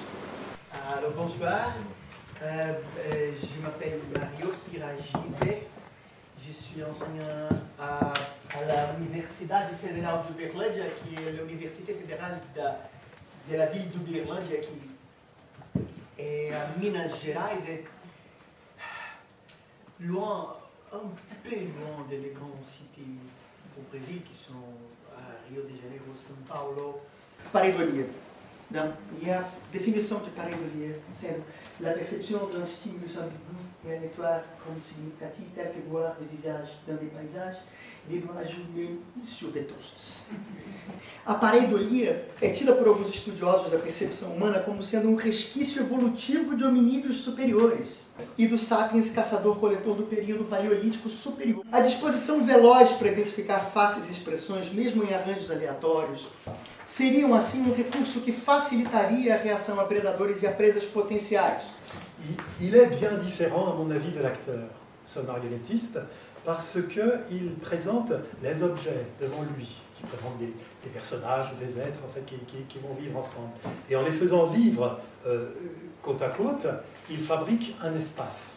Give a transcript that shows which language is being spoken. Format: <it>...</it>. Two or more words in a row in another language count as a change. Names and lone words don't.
<fr>Alors bonsoir, je m'appelle Mario Piragide, je suis enseignant à l'Universidade Federal de Uberlândia, qui est l'université fédérale de la ville d'Uberlândia, qui et à Minas Gerais est loin, un peu loin des grandes cités au Brésil qui sont à Rio de Janeiro, São Paulo.</fr> <pt>Pareidolia. E a definição de pareidolia sendo</pt> <fr>la perception d'un stimulus ambigu et aléatoire comme significatif tel que voir des visages dans des paysages de uma journée sur des toasts.</fr> <pt>A pareidolia é tida por alguns estudiosos da percepção humana como sendo um resquício evolutivo de hominídeos superiores e do sapiens caçador-coletor do período paleolítico superior. A disposição veloz para identificar faces e expressões, mesmo em arranjos aleatórios, seriam assim um recurso que facilitaria a reação a predadores e a presas potenciais.</pt> <fr>Il est bien différent, à mon avis, de l'acteur, ce marionnettiste, parce qu'il présente les objets devant lui, qui présentent des personnages ou des êtres en fait, qui vont vivre ensemble. Et en les faisant vivre côte à côte, il fabrique un espace.</fr>